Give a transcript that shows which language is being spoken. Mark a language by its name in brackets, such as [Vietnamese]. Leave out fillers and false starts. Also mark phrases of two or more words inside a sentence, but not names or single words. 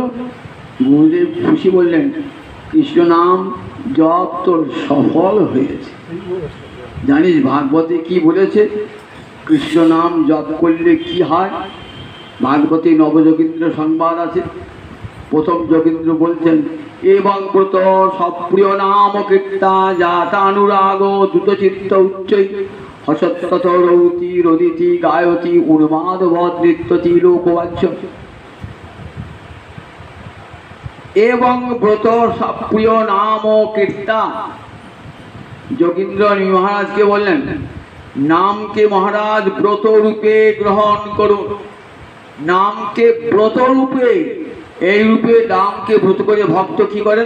[Bangla] গুরুদেব খুশি বললেন, কৃষ্ণ নাম জপ তোর সফল হয়েছে। জানিস ভাগবতে কি বলেছে? কৃষ্ণ নাম জপ করলে কি হয়? ভাগবতে নবযোগীন্দ্র সংবাদ আছে। প্রথম যোগীন্দ্র বলছেন, [Sanskrit] এবং ব্রত সপ্রিয় নাম কীর্তা জাতানুরাগ দ্রুতচিত্ত উচ্চৈ হসত্তত রৌতি রদিতি গায়তি উন্মাদ নৃত্যতি লোকবাচ্য। এবং ব্রত সপ্রিয় নাম কীর্তা। [Bangla] যোগীন্দ্র মহারাজকে বললেন, নামকে মহারাজ ব্রত রূপে গ্রহণ করুন। নামকে ব্রত রূপে, এই রূপে নামকে ব্রত করে ভক্ত কি করেন?